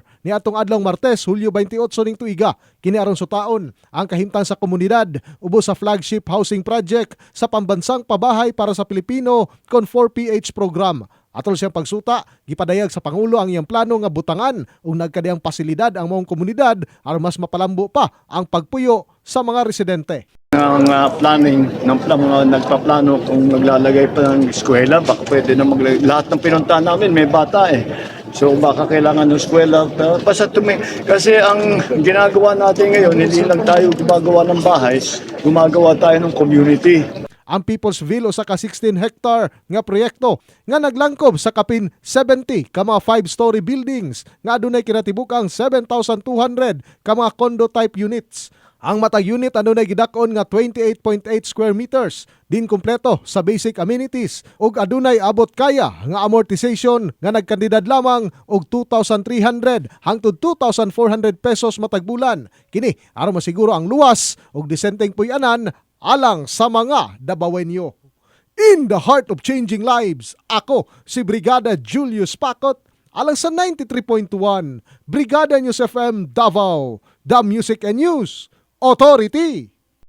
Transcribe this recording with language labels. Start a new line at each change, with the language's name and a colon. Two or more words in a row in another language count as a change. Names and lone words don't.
Cebuano: ni atong adlong Martes, Hulyo 28 ning tuiga. Kini aron sutaon ang kahimtang sa komunidad ubos sa flagship housing project sa pambansang pabahay para sa Pilipino kon 4PH program. Atol siyang pagsuta, gipadayag sa Pangulo ang iyang plano nga butangan ug nagkadiyang pasilidad ang maong komunidad aron mas mapalambo pa ang pagpuyo sa mga residente.
Filipino: Ang planning ng mga nagpaplano kung maglalagay pa ng eskwela, baka pwede na lahat ng pinuntahan namin may bata eh. So baka kailangan ng eskwela. Basta kasi ang ginagawa natin ngayon, hindi lang tayo gumagawa ng bahay, gumagawa tayo ng community.
Cebuano: Ang People's Ville sa ka 16-hectare nga proyekto nga naglangkob sa kapin 70 ka mga
English: 5-story buildings
Cebuano: nga adunay kinatibuk-ang 7,200 ka mga
English: condo type units.
Cebuano: Ang matag unit adunay gidak-on nga 28.8
English: square meters,
Cebuano: din kumpleto sa
English: basic amenities
Cebuano: ug adunay abot kaya nga amortization nga nagkandidad lamang og 2,300 hangtod 2,400 pesos matag bulan. Kini aron masiguro ang luwas ug disenteng puy-anan alang sa mga Davaoenyo.
English: In the heart of changing lives,
Cebuano: ako si Brigada Julius Pacot, alang sa 93.1 Brigada News FM Davao,
English: the Music and News Authority.